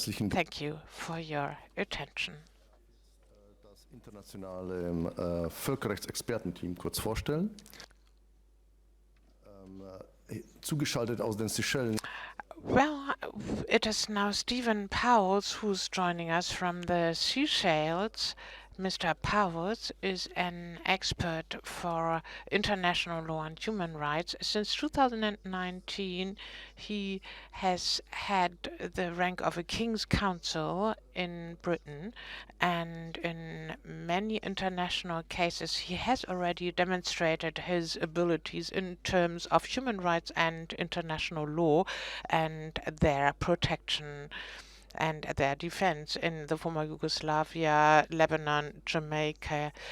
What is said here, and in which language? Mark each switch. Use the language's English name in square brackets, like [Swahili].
[English] Thank you for your attention. [German] Das internationale Völkerrechtsexpertenteam kurz vorstellen. Zugeschaltet aus den Seychellen. [English] Well, it is now Stephen Powles who's joining us from the Seychelles. Mr. Powers is an expert for international law and human rights. Since 2019, he has had the rank of a King's Counsel in Britain, and in many international cases, he has already demonstrated his abilities in terms of human rights and international law and their protection and their defense in the former Yugoslavia, Lebanon, Jamaica.